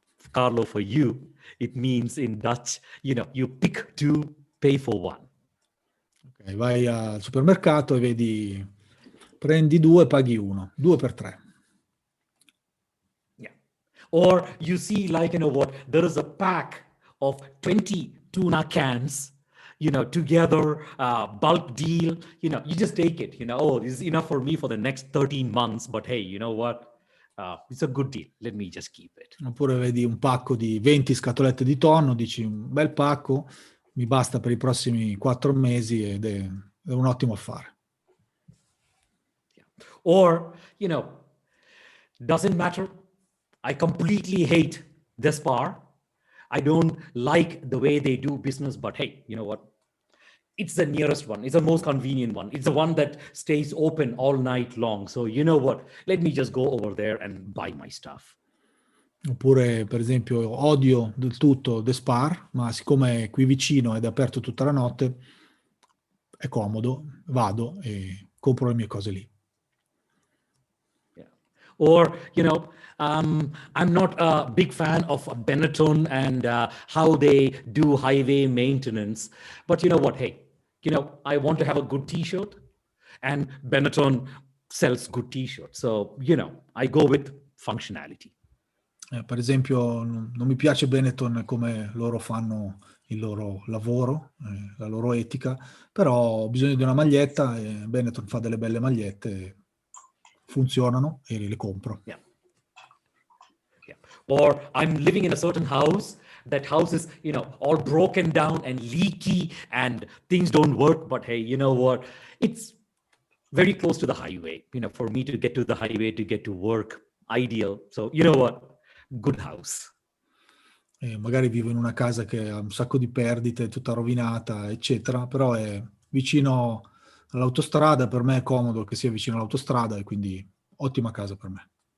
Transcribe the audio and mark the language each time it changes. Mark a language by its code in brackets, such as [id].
[en] Carlo, for you, it means in Dutch, you pick two, pay for one. [it] Okay, vai al supermercato e vedi, prendi 2, paghi 1, 2 per 3. [en] Yeah. Or you see there is a pack of 20 tuna cans, together, bulk deal, you just take it, this is enough for me for the next 13 months, but hey, you know what? It's a good deal. Let me just keep it. [it] Oppure vedi un pacco di 20 scatolette di tonno, dici un bel pacco, mi basta per i prossimi 4 mesi ed è un ottimo affare. [en] Yeah. Or, doesn't matter. I completely hate this bar. I don't like the way they do business, but hey, you know what? It's the nearest one. It's the most convenient one. It's the one that stays open all night long. So you know what? Let me just go over there and buy my stuff. [it] Oppure, per esempio, odio del tutto The Spar, ma siccome è qui vicino ed è aperto tutta la notte, è comodo, vado e compro le mie cose lì. [en] Yeah. Or, I'm not a big fan of Benetton and how they do highway maintenance. But you know what? Hey, I want to have a good t-shirt, and Benetton sells good t-shirts. So, I go with functionality. [it] Per esempio, non mi piace Benetton come loro fanno il loro lavoro, la loro etica, però ho bisogno di una maglietta e Benetton fa delle belle magliette, funzionano e le compro. [en] Yeah. Yeah. Or I'm living in a certain house that house is, all broken down and leaky and things don't work, but hey, you know what? It's very close to the highway, for me to get to the highway, to get to work, ideal. So, you know what? Good house. [it] E magari vivo in una casa che ha un sacco di perdite, tutta rovinata, eccetera, però è vicino all'autostrada, per me è comodo che sia vicino all'autostrada e quindi ottima casa per me.